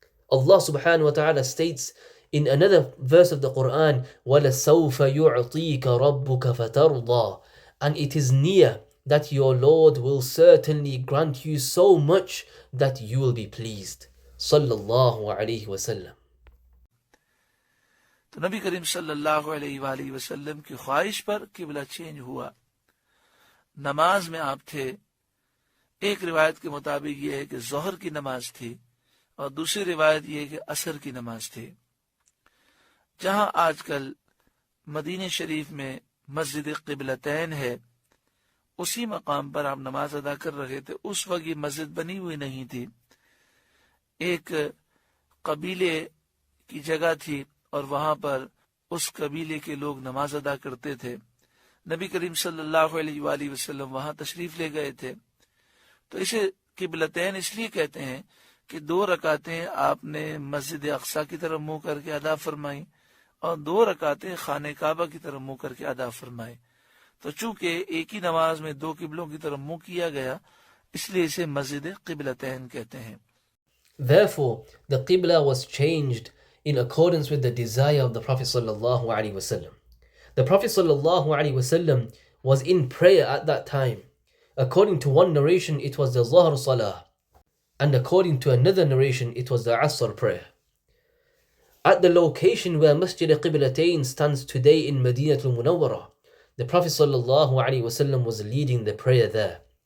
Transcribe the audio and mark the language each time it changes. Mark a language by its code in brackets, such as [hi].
[en] Allah subhanahu wa ta'ala states in another verse of the Quran, [ar] وَلَسَوْفَ يُعْطِيكَ رَبُّكَ فَتَرْضَىٰ, [en] and it is near that your Lord will certainly grant you so much that you will be pleased. [ar] Sallallahu alayhi wa sallam. [ur] تو نبی کریم صلی اللہ علیہ وآلہ وسلم کی خواہش پر قبلہ چینج ہوا. نماز میں آپ تھے. ایک روایت کے مطابق یہ ہے کہ ظہر کی نماز تھی اور دوسری روایت یہ ہے کہ عصر کی نماز تھی. جہاں آج کل مدینہ شریف میں مسجد قبلتین ہے، اسی مقام پر آپ نماز ادا کر رہے تھے. اس وقت یہ مسجد بنی ہوئی نہیں تھی، ایک قبیلے کی جگہ تھی اور وہاں پر اس قبیلے کے لوگ نماز ادا کرتے تھے. نبی کریم صلی اللہ علیہ وآلہ وسلم وہاں تشریف لے گئے تھے. تو اسے قبلتین اس لیے کہتے ہیں کہ 2 رکعتیں آپ نے مسجد اقصی کی طرف منہ کر کے ادا فرمائیں اور 2 رکعتیں خانہ کعبہ کی طرف منہ کر کے ادا فرمائیں. تو چونکہ ایک ہی نماز میں 2 قبلوں کی طرف منہ کیا گیا، اس لیے اسے مسجد قبلتین کہتے ہیں. [en] Therefore, the Qibla was changed in accordance with the desire of the Prophet sallallahu alaihi wasallam. The Prophet sallallahu alaihi wasallam was in prayer at that time. According to one narration, it was the Zuhr Salah. And according to another narration, it was the Asr prayer. At the location where Masjid al-Qiblatayn stands today in Madinah al-Munawwarah, the Prophet ﷺ was leading the prayer there.